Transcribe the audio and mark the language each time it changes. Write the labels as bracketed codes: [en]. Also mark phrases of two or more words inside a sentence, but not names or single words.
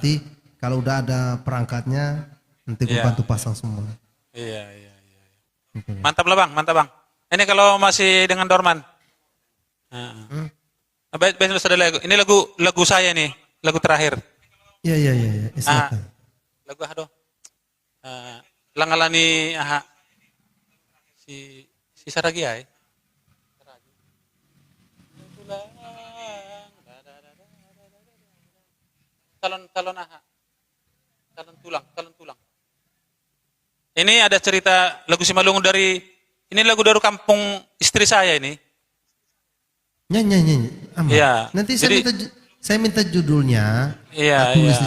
[id] nanti kalau udah ada perangkatnya, nanti ku Iya. bantu pasang semua. Iya. Mantap lah bang. Ini kalau masih dengan Dorman. Besok sudah lagu. Ini lagu saya nih, lagu terakhir. Iya. Silakan. Lagu langalani si Saragi ay. Talon tulang. Ini ada cerita lagu Simalungun ini lagu dari kampung istri saya ini. Nyanyi. Aman. Iya. Nanti Jadi- saya minta judulnya, Iya, tulis iya.